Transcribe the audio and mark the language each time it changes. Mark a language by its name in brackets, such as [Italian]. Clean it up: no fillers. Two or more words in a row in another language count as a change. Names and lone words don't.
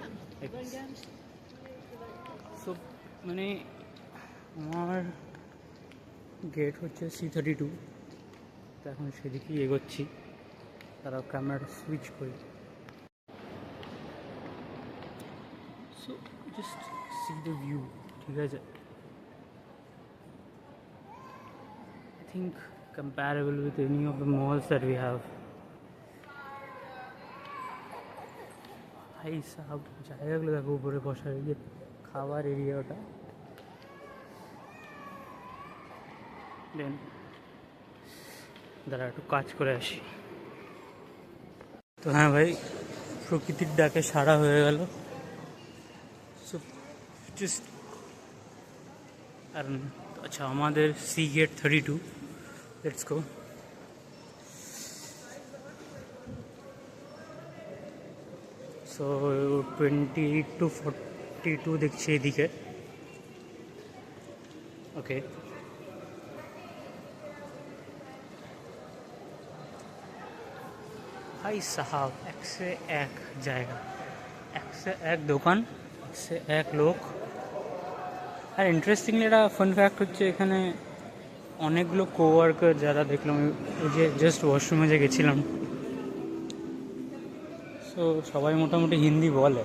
[English] so mane [Bangla] আমার গেট হচ্ছে C32, তো এখন সেদিকেই এগোচ্ছি, তারা [English] camera-ta switch [Bangla] করি। [English] so just see the view, [Bangla] ঠিক আছে? [English] I think comparable with any of the malls that we have. [Hindi] भाई साहब [Bangla] জায়গাগুলো দেখো, উপরে বসার, এই যে খাবার এরিয়া ওটা। দেন দাঁড়া একটু কাজ করে আসি। তো হ্যাঁ ভাই, প্রকৃতির ডাকে সারা হয়ে গেল। [English] so just [Bangla] আর আচ্ছা, আমাদের সি গেট 32, [English] let's go. [Bangla] সো 20 to 42 দেখছি এদিকে। ওকে, [Hindi] भाई साहब एक से एक जगह, एक से एक दुकान, एक से एक लोग। [Bangla] আর ইন্টারেস্টিংলি একটা [English] fun fact [Bangla] হচ্ছে এখানে অনেকগুলো কোওয়ার্কার যারা দেখলাম, ওই যে জাস্ট ওয়াশরুমে যে গেছিলাম, সো সবাই মোটামুটি হিন্দি বলে।